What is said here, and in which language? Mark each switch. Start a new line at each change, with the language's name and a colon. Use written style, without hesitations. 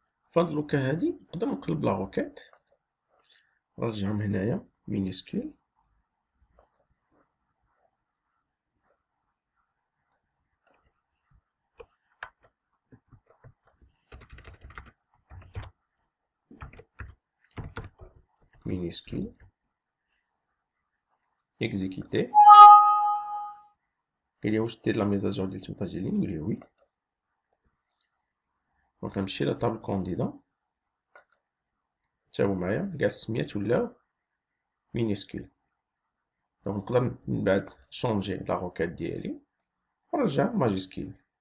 Arabic: فهاد لوكا هادي نقدر نقلب لا روكيت نرجعهم هنايا مينيسكيل
French: minuscule exécuter. Il y a aussi de la mise à jour
Arabic: ديال التمنتاج ديالي نقول له وي. دونك نمشي لطابل كونديدا تا هو معايا كاع السميات ولاو مينيسكول. دونك نقدر من بعد شونجي لا روكيت ديالي ونرجع ماجيسكيل.